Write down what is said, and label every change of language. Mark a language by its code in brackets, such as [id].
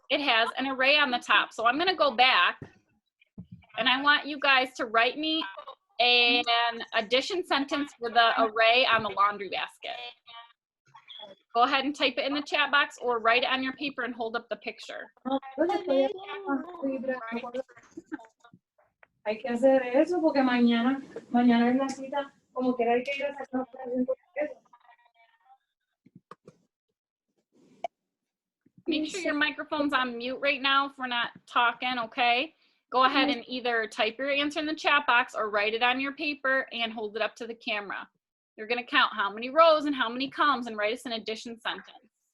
[en] It has an array on the top. So I'm going to go back, and I want you guys to write me an addition sentence for the array on the laundry basket. Go ahead and type it in the chat box or write it on your paper and hold up the picture. [es] Hay que hacer eso porque mañana es la cita, como quiera hay que ir a sacar eso. [en] Make sure your microphone's on mute right now if we're not talking, okay? Go ahead and either type your answer in the chat box or write it on your paper and hold it up to the camera. You're gonna count how many rows and how many columns and write us an addition sentence.